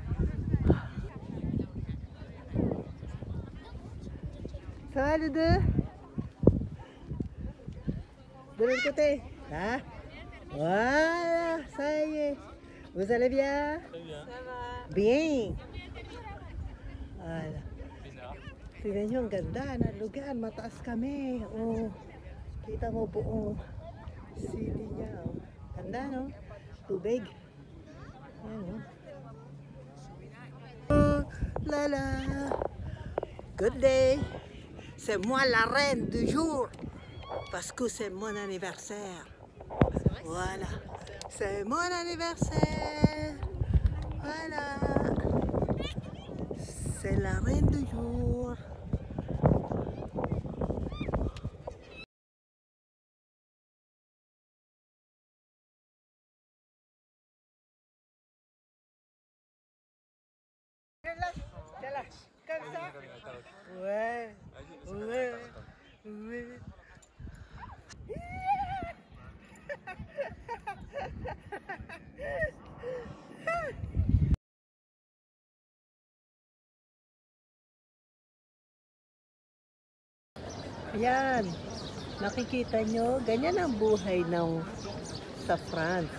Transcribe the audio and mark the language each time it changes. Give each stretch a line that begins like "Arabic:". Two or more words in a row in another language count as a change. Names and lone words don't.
French: Ça va les deux? De l'autre côté? Là? Voilà, ça y est. Vous allez bien? Très bien. Ça va. Bien.
Filipino: Wala. Tignan nyo, ang ganda na lugar. Mataas kami. Oh, kita mo buong city niya. Oh. Ganda, no? Tubig. Ayan, oh. Lala.
English: Good day.
French: C'est moi la reine du jour. Parce que c'est mon anniversaire. Voilà. C'est mon anniversaire. Voilà. C'est la reine du jour. Comme ça? Ouais. Ouais. Ouais.
Filipino: Yan, nakikita nyo, ganyan ang buhay sa France.